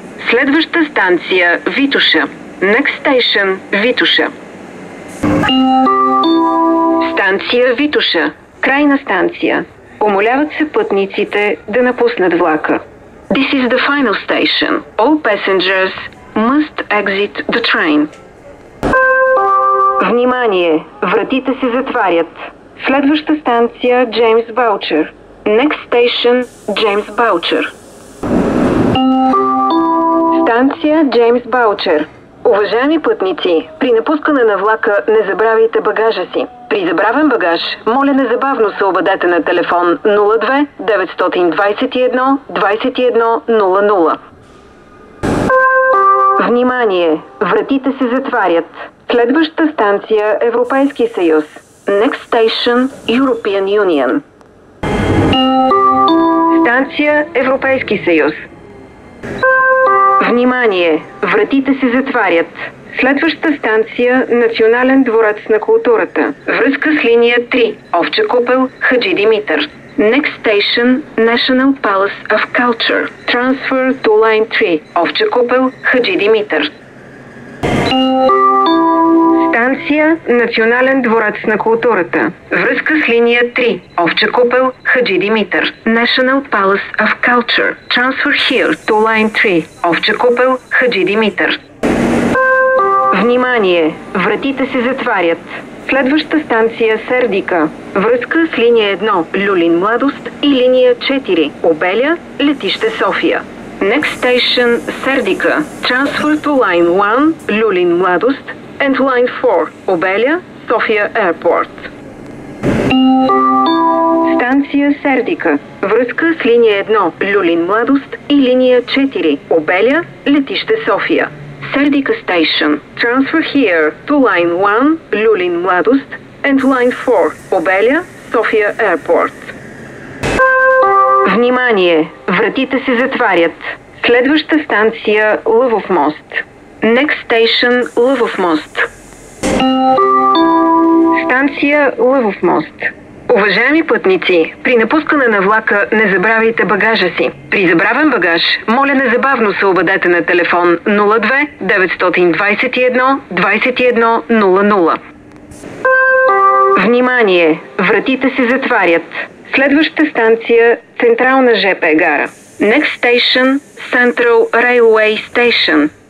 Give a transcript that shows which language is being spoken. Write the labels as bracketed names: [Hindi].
[Bulgarian] Следваща станция Витоша. [English] Next station Витоша. [Bulgarian] Станция Витоша. Крайна станция. Умоляват се пътниците да напуснат влака. [English] This is the final station. All passengers must exit the train. [Bulgarian] Внимание! Вратите се затварят. Следваща станция Джеймс Баучер. [English] Next station [Bulgarian] Джеймс Баучер. Станция Джеймс Баучер. Уважаеми пътници, при напускане на влака не забравяйте багажа си. При забравен багаж, моля незабавно се обадете на телефон 02 921 21 00. Внимание! Вратите се затварят. Следваща станция Европейски съюз. [English] Next station European Union. [Bulgarian] Станция Европейски съюз. Внимание! Вратите се затварят. Следваща станция Национален дворец на културата. Връзка с линия 3. Овча купел, Хаджи Димитър. [English] Next station National Palace of Culture. Transfer to line 3. [Bulgarian] Овча купел, Хаджи Димитър. Станция Национален дворец на културата. Връзка с линия 3. Овча купел, Хаджи Димитър. [English] National Palace of Culture. Transfer here to line 3. [Bulgarian] Овча купел, Хаджи Димитър. Внимание! Вратите се затварят. Следваща станция Сердика. Връзка с линия 1 Люлин Младост и линия 4 Обеля, летище София. [English] Next station Сердика. Transfer to line 1 Люлин Младост and line 4 Обеля, София Airport. [Bulgarian] Станция Сердика. Връзка с линия 1 Люлин Младост и линия 4 Обеля, летище София. [English] Сердика Station. Transfer here to line 1 Люлин Младост and line 4 Обеля, София Airport. [Bulgarian] Внимание! Вратите се затварят. Следваща станция Лъвов мост. [English] Next station [Bulgarian] Лъвов мост. Станция Лъвов мост. Уважаеми пътници, при напускане на влака не забравяйте багажа си. При забравен багаж, моля незабавно се обадете на телефон 02 921 21 00. Внимание! Вратите се затварят. Следваща станция Централна ЖП гара. [English] Next station Central Railway Station.